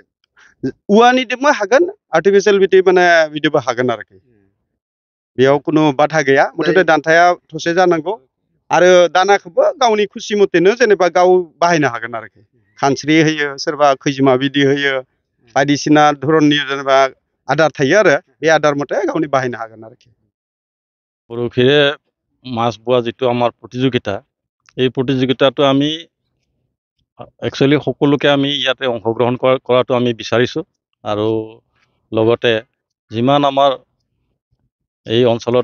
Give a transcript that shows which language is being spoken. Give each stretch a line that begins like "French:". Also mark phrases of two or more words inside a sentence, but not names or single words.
Bodo: औवानिजोंबो हागोन आर्टिफिशियेल बिदि माने बिदिबो हागोन आरोखि बेयाव खुनु बाधा गैया मथथे दान्थाया थसे जानांगौ आरो दानाखौबो गावनि खुसि मथेनो जेनेबा गाव बाहायनो हागोन आरोखि खानस्रि होयो सोरबा खैजिमा बिदि होयो बायदिसिना धरननि जेनेबा आदार थायो आरो बे आदार मथे गावनि बाहायनो हागोन आरोखि
Assamese: বৰশীৰে মাছ বোৱা যিটো আমাৰ প্ৰতিযোগিতা এই প্ৰতিযোগিতাটো আমি একচুয়ালি সকলোকে আমি ইয়াতে অংশগ্ৰহণ কৰাটো আমি বিচাৰিছো আৰু লগতে যিমান আমাৰ এই অঞ্চলত